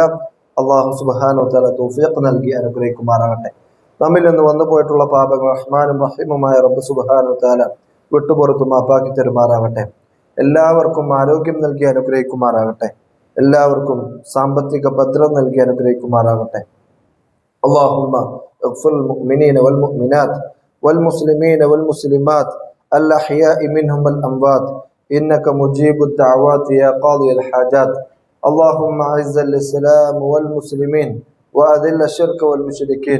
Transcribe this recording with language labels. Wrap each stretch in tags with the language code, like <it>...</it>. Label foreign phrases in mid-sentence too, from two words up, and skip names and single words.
<ml>അള്ളാഹു</ml> <ar>سبحانه وتعالى</ar> <ml>തൗഫീഖ് നൽകി അനുഗ്രഹിക്കുമാറാകട്ടെ. നമ്മിൽ നിന്ന് വന്നു പോയിട്ടുള്ള പാപങ്ങൾ റഹ്മാനും റഹീമുമായ റബ്ബ്</ml> <ar>سبحانه وتعالى</ar> <ml>വിട്ടുപുറത്തു മാപ്പാക്കി തരുമാറാകട്ടെ. എല്ലാവർക്കും ആരോഗ്യം നൽകി അനുഗ്രഹിക്കുമാറാകട്ടെ. എല്ലാവർക്കും സാമ്പത്തിക ഭദ്രത നൽകി അനുഗ്രഹിക്കുമാറാകട്ടെ.</ml> <ar>اللهم اغفر للمؤمنين والمؤمنات والمسلمين والمسلمات الأحياء منهم والأموات إنك مجيب الدعوات يا قاضي الحاجات. اللهم أعز الإسلام والمسلمين وأذل الشرك والمشركين.</ar>